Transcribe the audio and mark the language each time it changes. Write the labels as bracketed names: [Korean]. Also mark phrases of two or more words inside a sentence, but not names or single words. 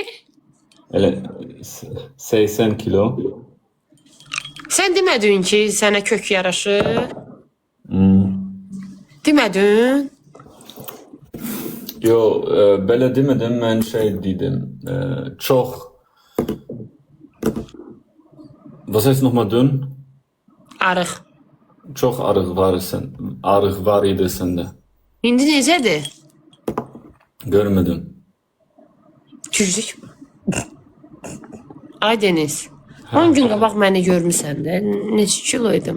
[Azerbaijani] Elə 80 kilo. Sən demədin ki, sənə kök yaraşır? Demədin? Yo, belə demədim, mən dedim. Çox. [German] Was heißt nochmal dünn? [Azerbaijani] Arıq. Çox arıq var idi səndə. İndi necədir? Görmədim. Güclük mü? Ay Deniz, 10 gün qabaq məni görmüsən də, neçə kilo idim?